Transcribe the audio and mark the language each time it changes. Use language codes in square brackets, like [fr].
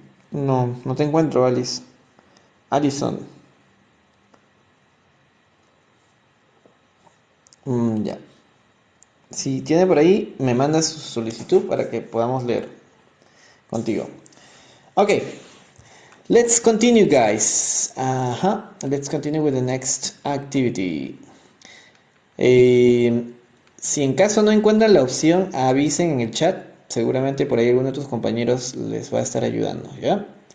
[es] No, no te encuentro, Alice. Alison. Ya. Si tiene por ahí, me mandas su solicitud para que podamos leer contigo. [en] Okay, let's continue, guys. Let's continue with the next activity. [es] Si en caso no encuentran la opción, avisen en el chat. Seguramente por ahí alguno de tus compañeros les va a estar ayudando, ¿ya?